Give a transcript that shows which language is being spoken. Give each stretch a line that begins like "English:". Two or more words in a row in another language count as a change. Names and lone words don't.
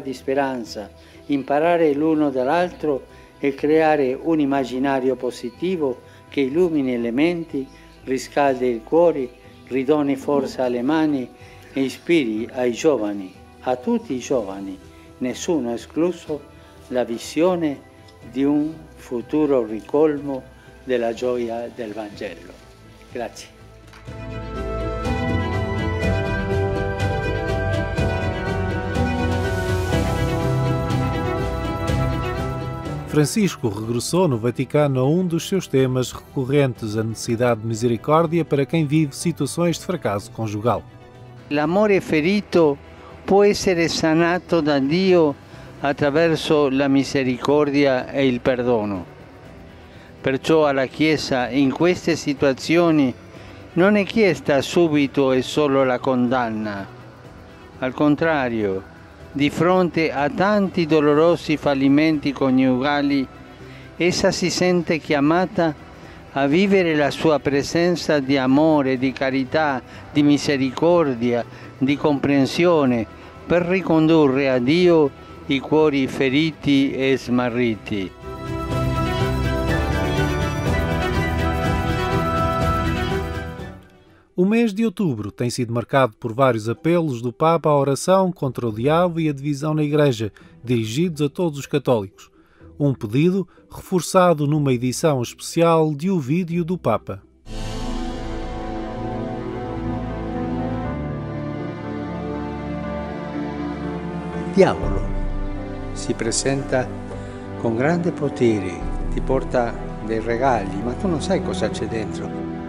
Italian: di speranza, imparare l'uno dall'altro e creare un immaginario positivo che illumini le menti, riscaldi il cuore, ridoni forza alle mani e ispiri ai giovani, a tutti i giovani, nessuno escluso, la visione di un futuro ricolmo della gioia del Vangelo. Grazie.
Portuguese: Francisco regressou no Vaticano a um dos seus temas recorrentes, a necessidade de misericórdia para quem vive situações de fracasso conjugal.
Italian: L'amore ferito può essere sanato da Dio attraverso la misericordia e il perdono. Perciò alla Chiesa in queste situazioni non è chiesta subito e solo la condanna. Al contrario, di fronte a tanti dolorosi fallimenti coniugali, essa si sente chiamata a vivere la sua presenza di amore, di carità, di misericordia, di comprensione, per ricondurre a Dio i cuori feriti e smarriti.
Portuguese: O mês de outubro tem sido marcado por vários apelos do Papa à oração contra o diabo e a divisão na Igreja, dirigidos a todos os católicos. Um pedido reforçado numa edição especial de O Vídeo do Papa.
Italian: Il diavolo si presenta con grande potere, ti porta dei regali, ma tu non sai cosa c'è dentro.